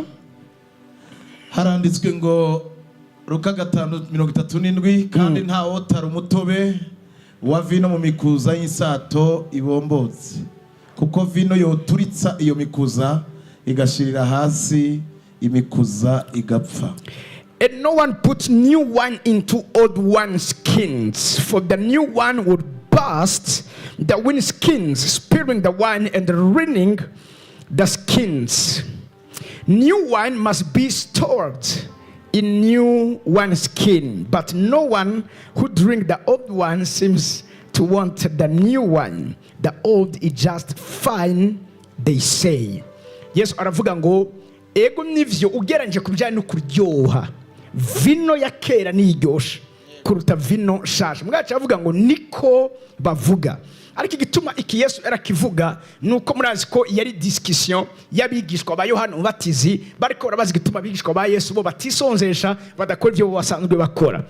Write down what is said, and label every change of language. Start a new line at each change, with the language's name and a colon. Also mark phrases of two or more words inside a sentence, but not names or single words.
Rundi: Haranditswe ngo Luka 5:37, kandi nta wotara umutobe wa vino mu mikuza y'insato ibombotse, kuko vino yoturitsa iyo mikuza igashirira hasi, imikuza igapfa.
English: And no one puts new wine into old wineskins, for the new wine would burst the wineskins, spilling the wine and ruining the skins. New wine must be stored in new wineskin, but no one who drinks the old wine seems to want the new wine. The old is just fine, they say.
Rundi: Yesu aravuga ngo ego nivyo ugeranje kubijanye no kuryoha, vino ya kera niryoshe kuruta vino shasha. Mwacha avuga ngo niko bavuga. Ariko igituma iki Yesu arakivuga nuko murazi ko yari discussion yabigishwa ba Yohana Umubatizi, bariko barabaza igituma abigishwa ba Yesu bo batisonzesha, badakora ibyo basanzwe bakora.